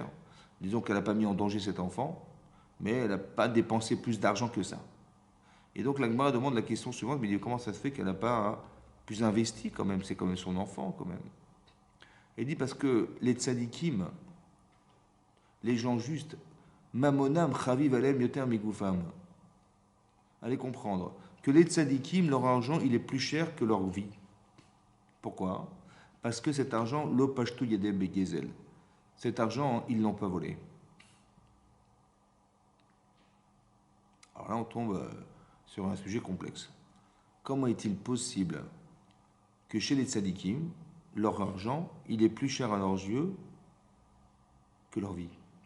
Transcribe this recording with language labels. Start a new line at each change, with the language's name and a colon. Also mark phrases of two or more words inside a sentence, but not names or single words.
French: Disons qu'elle n'a pas mis en danger cet enfant, mais elle n'a pas dépensé plus d'argent que ça. Et donc la Gemara demande la question suivante, mais comment ça se fait qu'elle n'a pas plus investi quand même? C'est quand même son enfant quand même. Elle dit parce que les tzadikim, les gens justes,
Hebrew: ממונם חביב עליהם יותר מגופם.
French: Allez comprendre que les tzadikim, leur argent, il est plus cher que leur vie. Pourquoi? Parce que cet argent,
Hebrew: לא פשטו ידיהם בגזל.
French: Cet argent, ils ne l'ont pas volé. Alors là, on tombe sur un sujet complexe. Comment est-il possible que chez les tzadikim, leur argent, il est plus cher à leurs yeux que leur vie?